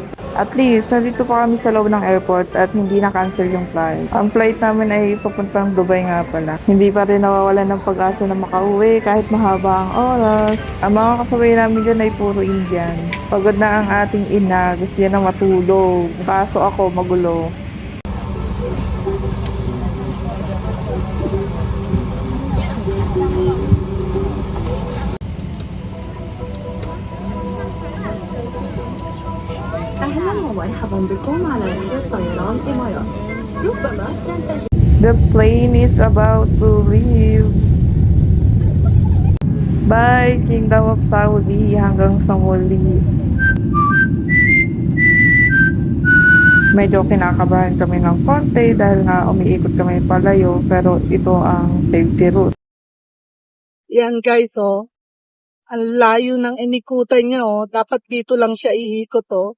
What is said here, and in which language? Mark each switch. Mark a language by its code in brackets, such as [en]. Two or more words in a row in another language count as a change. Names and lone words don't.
[en] At least, [tl] nandito pa kami sa loob ng airport at hindi na-cancel yung flight. Ang flight namin ay papuntang Dubai nga pala. Hindi pa rin nawawalan ng pag-asa na makauwi kahit mahaba ang oras. Ang mga kasabay namin dyan ay puro Indian. Pagod na ang ating ina, gusto niya na matulog. Kaso ako magulo. [ar] أهلا ومرحبا بكم على رحلة طيران إمارات. ربما تنتج [en] The plane is about to leave. Bye, Kingdom of Saudi. [tl] Hanggang sa muli. Medyo kinakabahan kami ng konti dahil nga umiikot kami palayo pero ito ang [en] safety route. [tl] Yan guys, oh. Ang layo ng inikutan niya, oh. Dapat dito lang siya ihikot, oh.